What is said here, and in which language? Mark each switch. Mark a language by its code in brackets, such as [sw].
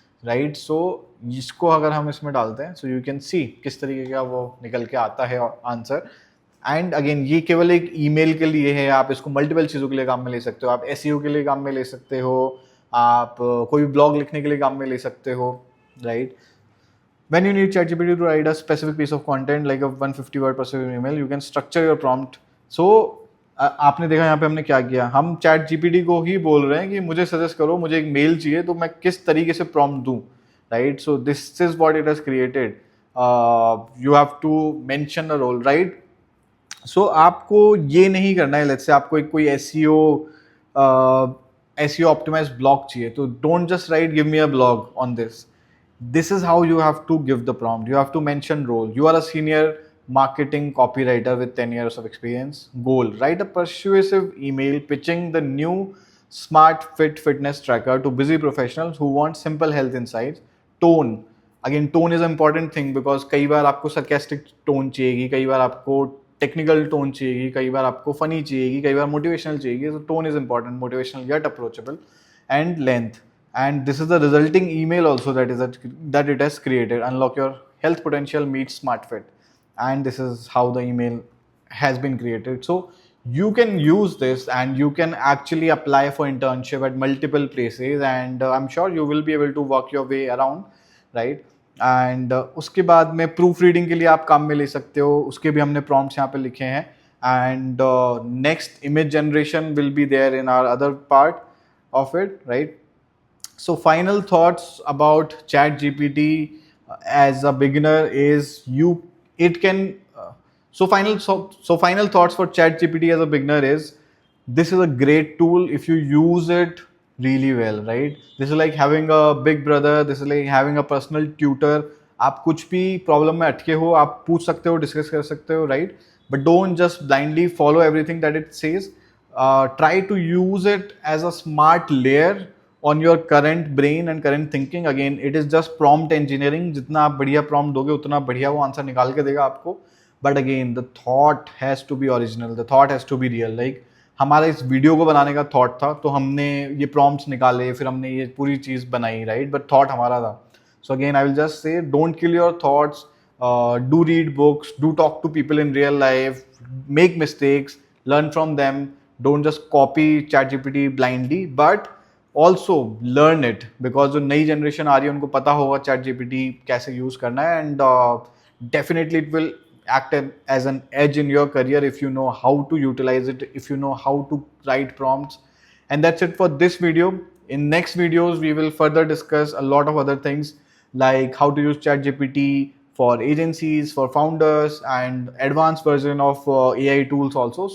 [hi] Right so इसको अगर हम इसमें डालते हैं [en] so you can see [hi] किस तरीके का वो निकल के आता है आंसर. एंड अगेन ये केवल एक ईमेल के लिए है, आप इसको मल्टीपल चीज़ों के लिए काम में ले सकते हो. आप एसईओ के लिए काम में ले सकते हो, आप कोई भी ब्लॉग लिखने के लिए काम में ले सकते हो, right. [en] When you need ChatGPT to write a specific piece of content like a 150 word persuasive email, you can structure your prompt. [hi] So आपने देखा यहाँ पे हमने क्या किया, हम ChatGPT को ही बोल रहे हैं कि मुझे सजेस्ट करो, मुझे एक मेल चाहिए तो मैं किस तरीके से प्रॉम्प्ट दूँ, right. [en] So this is what it has created. You have to mention a role, right. [hi] सो आपको ये नहीं करना है. लेट्स से आपको एक कोई एसईओ ऑप्टिमाइज्ड ब्लॉग चाहिए, तो [en] Don't just write give me a blog on this. This is how you have to give the prompt. You have to mention role. You are a senior marketing copywriter with 10 years of experience. Goal: write a persuasive email pitching the new Smart Fit fitness tracker to busy professionals who want simple health insights. Tone: again, tone is an important thing because [hi] कई बार आपको sarcastic tone चाहिएगी, कई बार आपको technical tone चाहिएगी, कई बार आपको funny चाहिएगी, कई बार motivational चाहिएगी. [en] So tone is important, motivational yet approachable. And length. And this is the resulting email also that it has created. Unlock your health potential meets smart fit. And this is how the email has been created. So you can use this and you can actually apply for internship at multiple places, and I'm sure you will be able to work your way around, right. [hi] And उसके बाद में proof reading के लिए आप काम में ले सकते हो, उसके भी हमने प्रॉम्प्ट्स यहाँ पे लिखे हैं. [en] And next image generation will be there in our other part of it, right. So final thoughts about ChatGPT as a beginner is final thoughts for ChatGPT as a beginner is this is a great tool if you use it really well, right. This is like having a big brother, this is like having a personal tutor. [hi] आप कुछ भी problem में अटके हो आप पूछ सकते हो, डिस्कस कर सकते हो, right. [en] But don't just blindly follow everything that it says. Try to use it as a smart layer on your current brain and current thinking. Again, it is just prompt engineering. [hi] जितना आप बढ़िया prompt दोगे उतना बढ़िया वो answer निकाल के देगा आपको. [en] But again, the thought has to be original. The thought has to be real. [hi] Like हमारा इस वीडियो को बनाने का thought था, तो हमने ये prompts निकाले, फिर हमने ये पूरी चीज़ बनाई, right? [en] But thought [hi] हमारा था. [en] So again, I will just say, don't kill your thoughts. Do read books. Do talk to people in real life. Make mistakes. Learn from them. Don't just copy ChatGPT blindly. But also learn it, because [hi] जो नई generation आ रही है उनको पता होगा chat GPT कैसे use करना है. [en] And definitely it will act as an edge in your career if you know how to utilize it, if you know how to write prompts. And that's it for this video. In next videos we will further discuss a lot of other things like how to use ChatGPT for agencies, for founders, and advanced version of AI tools also.